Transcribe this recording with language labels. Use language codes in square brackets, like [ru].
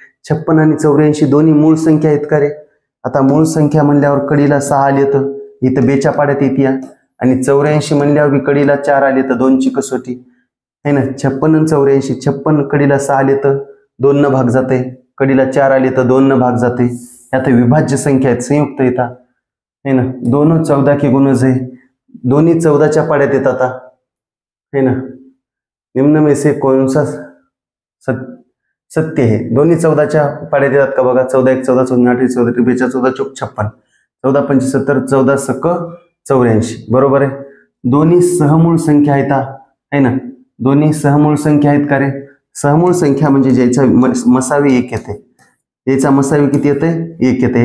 [mr] 56 आणि 84 दोन्ही मूळ संख्या आहेत का रे? आता मूळ संख्या म्हणल्यावर कडीला 6 आले तर इथं बेच्या पाड्यात येते, आणि 84 म्हणल्यावर कडीला 4 आले तर 2ची कसोटी, है ना. 56 आणि 84, 56 कडीला 6 आले तर 2 न भाग जाते, कडीला 4 आले तर 2 न भाग जाते. आता विभाज्य संख्या आहेत, संयुक्त येतात, है ना. [hi] दोनों 14 के गुणज है, [mr] दोन्ही 14च्या पाड्यात येतात, है ना. [hi] निम्न में से कौन सा सत्य है? [mr] दोन्ही 14च्या पाड्यात येतात का बघा. 14 1 14 14 8 14 14 14 चौक 56, 14 पंच 70, 14 सक 84, बरोबर आहे. दोन्ही सहमूळ संख्या आहेत, है ना. दोन्ही सहमूळ संख्या आहेत का रे? सहमूळ संख्या म्हणजे ज्याचा मसावी 1 येते. याचा मसावी किती येते? 1 येते.